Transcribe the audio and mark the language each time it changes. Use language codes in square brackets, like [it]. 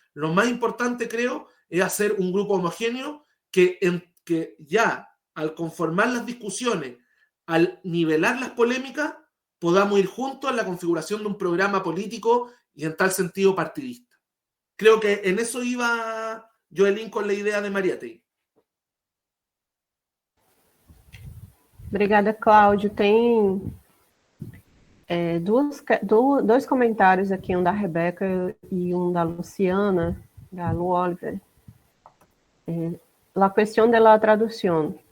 [es] Lo más importante, creo, es hacer un grupo homogéneo que ya al conformar las discusiones, al nivelar las polémicas, podamos ir juntos en la configuración de un programa político y en tal sentido partidista. Creo que en eso iba Joelín con la idea de Mariátegui. [pt] Obrigada, Cláudio. Tem dois comentários aqui, um da Rebeca e um da Luciana, da Lu Oliver. [es] La cuestión de la traducción.